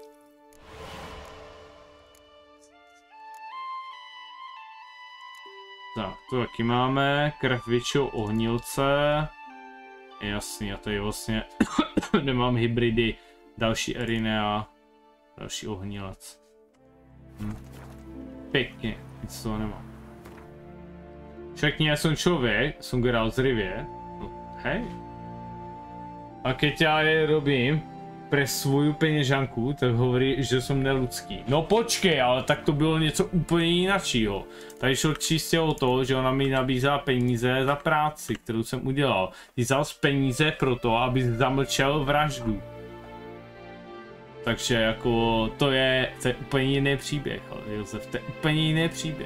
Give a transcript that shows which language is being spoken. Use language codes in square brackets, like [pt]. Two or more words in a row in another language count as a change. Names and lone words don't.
[cs] Tak, to taky máme, krev většího ohnilce. Jasný, a tady vlastně nemám hybridy, další Eriny a další ohnilec. Pěkně, nic toho nemám. Všechny, já jsem člověk, jsem Geralt z Rivie. No, hej. [sk] A keď já je robím pre svoju peněžanku, tak hovorí, že jsem neludský. [cs] No počkej, ale tak to bylo něco úplně jináčího. Tady šlo čistě o to, že ona mi nabízela peníze za práci, kterou jsem udělal. Ty vzal peníze pro to, aby zamlčel vraždu. Takže jako to je úplně jiný příběh, ale Josef, to je úplně jiný příběh.